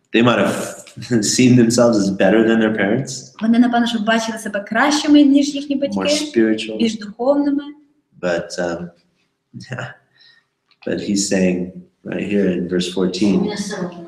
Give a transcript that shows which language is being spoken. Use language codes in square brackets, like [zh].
[en] They might have seen themselves as better than their parents. [uk] Вони, напевно, що бачили себе кращими, ніж їхні батьки. [en] More spiritual. [uk] Більш духовними. [en] But he's saying right here in verse 14.